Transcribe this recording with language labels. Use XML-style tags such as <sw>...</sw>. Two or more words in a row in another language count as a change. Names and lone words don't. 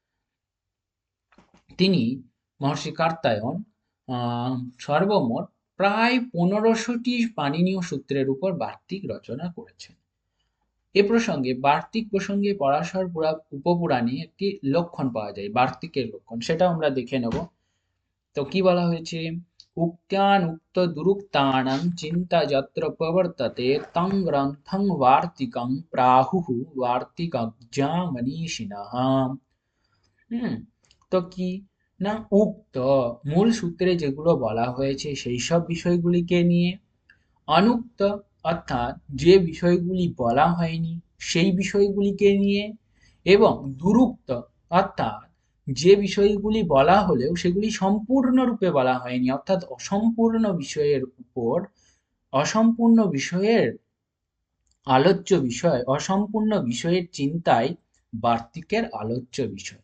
<bn>তিনি মহর্ষি কার্তায়ন সর্বমোট প্রায় ১৫০০টি পাণিনীয় সূত্রের উপর বার্তিক রচনা করেছেন। এ প্রসঙ্গে বার্তিক প্রসঙ্গে পরাশর উপপুরাণে একটি লক্ষণ পাওয়া যায়, বার্তিকের লক্ষণ, সেটা আমরা দেখে নেব। তো কি বলা হয়েছে?</bn> <sa>उक्त्यानुक्तदुरुक्तानां चिन्ता यत्र प्रवर्तते तं ग्रन्थं वार्तिकं प्राहुः वार्तिकज्ञा मनीषिणः।</sa> <bn>হুম তো কি না, উক্ত মূল সূত্রে যেগুলো বলা হয়েছে সেই সব বিষয়গুলিকে নিয়ে, অনুক্ত অর্থাৎ যে বিষয়গুলি বলা হয়নি সেই বিষয়গুলিকে নিয়ে, এবং দুরুক্ত অর্থাৎ যে বিষয়গুলি বলা হলেও সেগুলি সম্পূর্ণরূপে বলা হয়নি, অর্থাৎ অসম্পূর্ণ বিষয়ের উপর, অসম্পূর্ণ বিষয়ের আলোচ্য বিষয়, অসম্পূর্ণ বিষয়ের চিন্তায় বার্তিকের আলোচ্য বিষয়।</bn>